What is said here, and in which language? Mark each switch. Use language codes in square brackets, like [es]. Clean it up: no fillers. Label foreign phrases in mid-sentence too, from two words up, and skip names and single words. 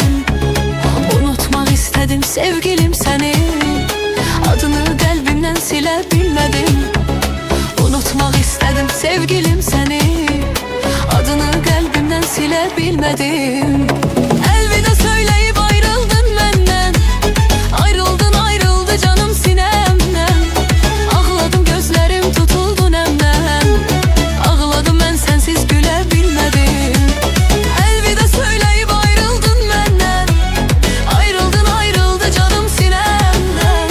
[az] Unutmaq istedim sevgilim səni. Adını qəlbimdən silə bilmədim. Unutmaq istedim sevgilim səni. Adını qəlbimdən silə bilmədim. [tr] Elvida söyleyip ayrıldın məndən. Ayrıldın ayrıldı canım sinemden. Ağladım gözlerim tutuldu nemden. Ağladım ben sensiz güle bilmedim. Elvida söyleyip ayrıldın benden. Ayrıldın ayrıldı canım sinemden.